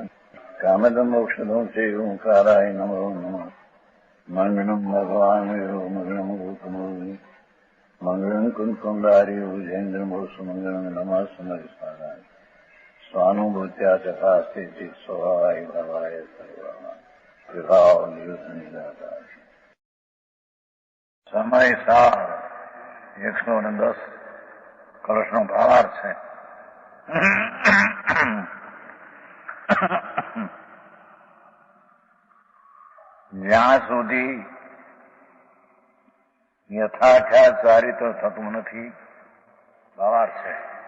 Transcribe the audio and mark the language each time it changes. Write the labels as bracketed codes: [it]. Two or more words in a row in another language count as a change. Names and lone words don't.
[sa] कामदम् औषधम् चैवोंकाराय नमो नमः मङ्गलम् भगवान् वीरो मङ्गलम् गौतमोऽग्नि मङ्गलम् कुन्कुण्डारि भुजेन्द्रमोसुमङ्गलम् नमः समरिसाराय स्वानुभूत्या चकास्ते स्वभावाय भवाय सर्वभाव निदाता [gu] સમય સાર 110 કલશનો ભાવાર્થ છે. જ્યાં સુધી યથાખ્યાત ચારિત્ર થતું નથી, ભાવાર્થ છે.